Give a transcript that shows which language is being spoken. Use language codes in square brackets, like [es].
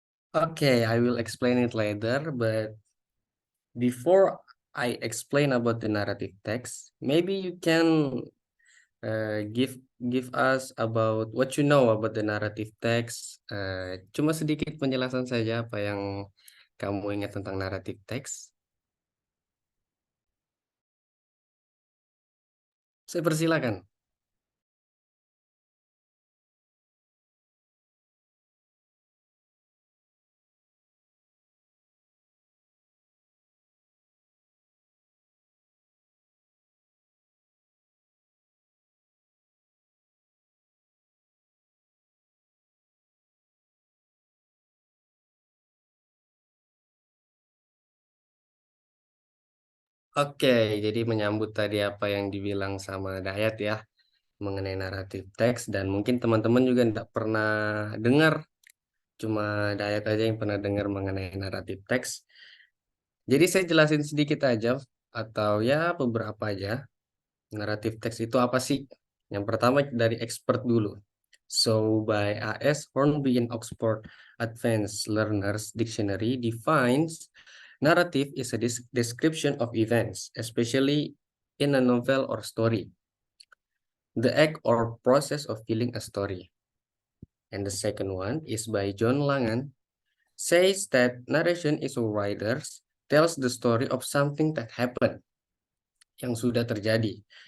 [en] Okay, I will explain it later, but before I explain about the narrative text, maybe you can give us about what you know about the narrative text. [id] Cuma sedikit penjelasan saja apa yang kamu ingat tentang narrative text. Saya persilakan. Oke, jadi menyambut tadi apa yang dibilang sama Dayat ya mengenai naratif teks, dan mungkin teman-teman juga tidak pernah dengar, cuma Dayat aja yang pernah dengar mengenai naratif teks. Jadi saya jelasin sedikit aja atau ya beberapa aja. Naratif teks itu apa sih? Yang pertama dari expert dulu. [en] So by A.S. Hornby in Oxford Advanced Learners Dictionary defines narrative is a description of events, especially in a novel or story. The act or process of telling a story. And the second one is by John Langan, says that narration is a writer tells the story of something that happened, [id] yang sudah terjadi.